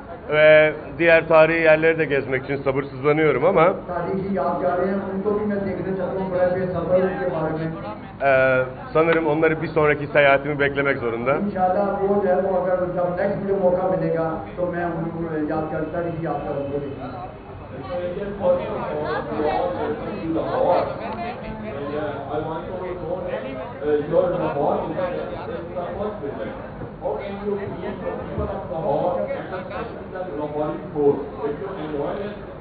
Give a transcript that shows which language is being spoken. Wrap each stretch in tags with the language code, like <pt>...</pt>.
<tr>ve diğer tarihi yerleri de gezmek için sabırsızlanıyorum ama</tr> <hi>तारीखी यादगारें हैं उनको भी मैं देखना चाहता हूँ बड़ा बेसब्र उनके बारे में</hi> <tr>sanırım onları bir sonraki seyahatimi beklemek zorunda.</tr> <hi>इंशाल्लाह वो जो है वो अगर जब नेक्स्ट मुझे मौका मिलेगा तो मैं उनको यादगार तारीखी यादगार उनको देखूँगा</hi> <en>So Indian first of all, you all welcome to Lahore. I want to know your Lahore is the first visit. How can you feel the people of Lahore and especially the Lahori food? Did you enjoy it?</en>